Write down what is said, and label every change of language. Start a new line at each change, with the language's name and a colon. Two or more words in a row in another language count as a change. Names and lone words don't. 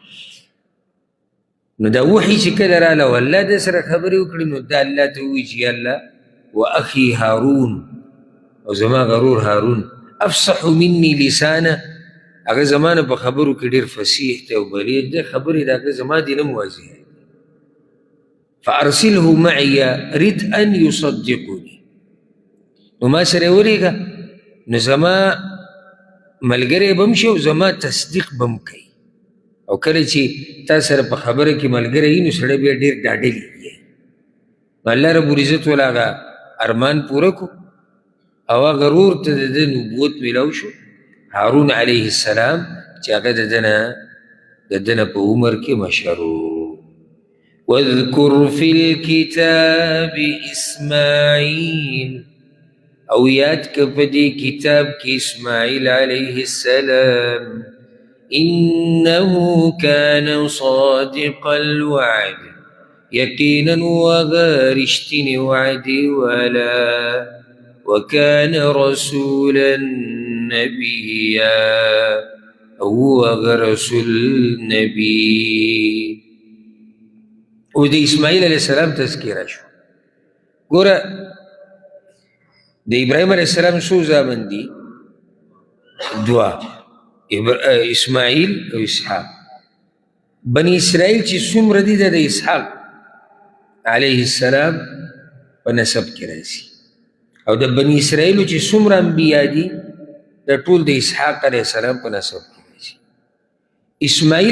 Pashto: نو دا وحي چې کله راله و الله د سره خبرې وکړي نو دا الله ته ووایي چې الله
Arabic: واخي هارون
Pashto: او زما غرور
Arabic: هارون افصح مني لسانه
Pashto: هغه زما نه په خبرو کې ډېر فصیح دی او بلیغ دی خبرې د هغه زما دي نه موازیه
Arabic: فارسله معي رد ان يصدقني
Pashto: نو ما سره ورېږه نو زما ملګری به هم شي او زما تصدیق به هم کوي او کله چې تا سره په خبره کې ملګری وي نو سړی بیا ډېر ډاډلی وي نو الله
Arabic: رب العزت
Pashto: والا هغه ارمان پوره کو او هغه ورور ته د ده نبوت میلاو شو هارون
Arabic: علیه السلام
Pashto: چې هغه د ده نه په عمر کې مشر
Arabic: واذكر في الكتاب إسماعيل
Pashto: او یاد که په دې کتاب کې اسماعیل
Arabic: علیه السلام انه كان صادق الوعد
Pashto: یقینا وغه رښتینی وعدې والا
Arabic: وكان رسولا نبیا
Pashto: او هغه رسول نبی او د اسماعیل
Arabic: علیه السلام
Pashto: تذکیره شو ګوره د ابراهیم
Arabic: علیه السلام
Pashto: څو زامن دي دوه اسماعیل او اسحاق بني اسرائیل چې څومره دي د اسحاق
Arabic: علیه السلام
Pashto: په نسب کې راځي او د بني اسرائیلو چې څومره انبیا دي د ټول د اسحاق
Arabic: علیه السلام
Pashto: په نسب کې راځي اسماعیل